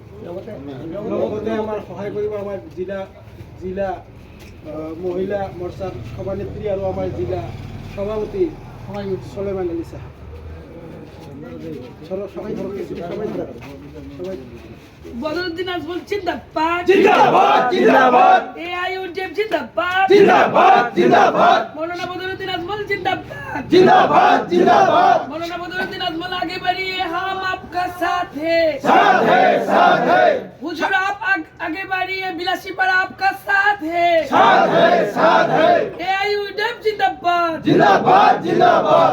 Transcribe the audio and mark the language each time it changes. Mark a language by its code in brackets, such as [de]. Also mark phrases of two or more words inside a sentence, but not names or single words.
[as] লগতে আমাৰ সহায় কৰিব আমাৰ জিলা মহিলা মৰ্চাৰ সভানেত্ৰী আৰু আমাৰ জিলা সভাপতি চলেমান আলী সাহেব। [hi] বদরুদ্দিন আজমল জিন্দাবাদ, ज़िंदाबाद ज़िंदाबाद, এআইইউডিএফ জিন্দাবাদ, ज़िंदाबाद ज़िंदाबाद, মৌলানা বদরুদ্দিন আজমল जिंदाबाद, जिंदाबाद जिंदाबाद। मौलाना बदरुद्दीन अजमल आगे बढ़िए, हम आपका साथ है, साथ है साथ है, हुजूर आप आगे बढ़िए, बिलासी पर आपका साथ है, साथ है साथ है। एआईयूडीएफ जिंदाबाद, जिंदाबाद जिंदाबाद,